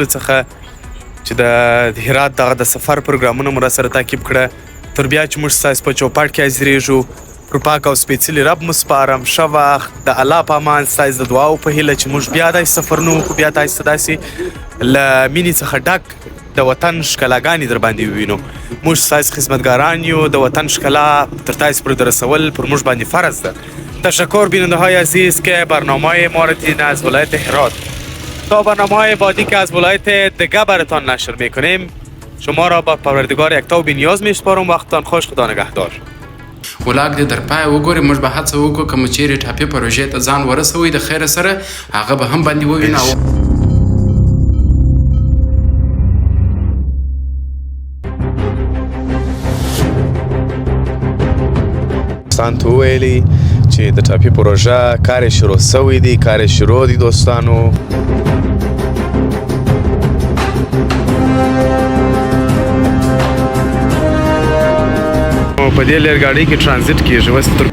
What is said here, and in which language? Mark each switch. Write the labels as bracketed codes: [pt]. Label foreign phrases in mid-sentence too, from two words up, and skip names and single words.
[ps] څخه چې د هرات دغه د سفر پروګرامونه مو راسره تعقیب کړه تر بیا چې موږ ستاسو په چوپاټ کې حاضرېږو پر پاک او سپېڅلي رب مو سپارم ښه وخت د الله په امان ستاسو د دعاو په هیله چې موږ بیا داسې سفرونه وکړو بیا تاسو ته داسې له مینې څخه ډک د وطن ښکلاګانې در باندې ووینو موږ ستاسو خدمتګاران یو د وطن ښکلا تر تاسو پورې رسول پر موږ باندې فرض ده [fa] تشکر بیننده‌های عزیز که برنامه ما را دیدین از ولایت هرات تا برنامه‌های بعدی که از ولایت دیگه براتان نشر میکنیم شما را با پروردگار یکتا و بی‌نیاز میسپارم وقتتان خوش خدا نگهدار [ps] ولاګ دې در پای وګورئ موږ به هڅه وکړو که مو چیرې ټاپې پروژې ته ځان ورسوئ د خیره سره هغه به هم باندې ووینو دوستان ته وویلي چې د ټاپي پروژه کار یې شروع سوی دی کار یې شروع دی دوستانو په دې لرګاډۍ کې ترانزیټ کېږي اوس